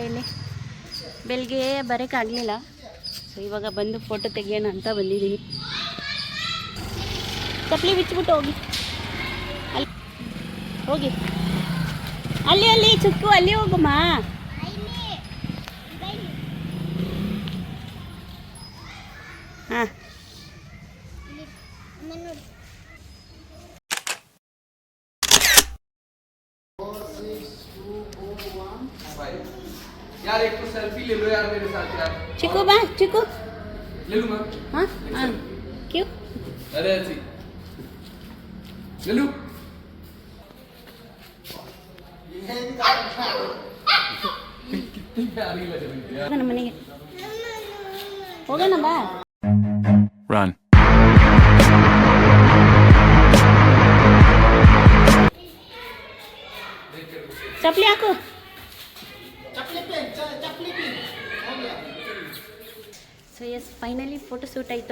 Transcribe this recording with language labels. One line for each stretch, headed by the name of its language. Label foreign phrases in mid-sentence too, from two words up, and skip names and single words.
Kannada: ಇಲ್ಲಿ ಬೆಳಗ್ಗೆ ಬರೋಕ್ಕಾಗಲಿಲ್ಲ. ಸೊ ಇವಾಗ ಬಂದು ಫೋಟೋ ತೆಗಿಯೋಣ ಅಂತ ಬಂದಿದ್ದೀನಿ. ಚಪ್ಪಲಿ ಬಿಚ್ಚಿಬಿಟ್ಟು ಹೋಗಿ ಅಲ್ಲಿ ಹೋಗಿ ಅಲ್ಲಿ ಅಲ್ಲಿ ಚುಕ್ಕು ಅಲ್ಲಿ ಹೋಗಮ್ಮ. ಹಾಂ
Hindi: यार एक तो सेल्फी ले लो यार मेरे साथ यार.
Kannada: चिकू बा चिकू
Hindi: ले लूंगा. हाँ हाँ क्यों? अरे ऐसी ले लूं. कितनी प्यारी लग रही है यार.
Kannada: ಹೋಗೋಣ ಮನೆಗೆ ಹೋಗೋಣ ಬಾ. Run. ಚಪ್ಪಲಿ ಹಾಕು.
English: so yes finally photo shoot ಆಯಿತು.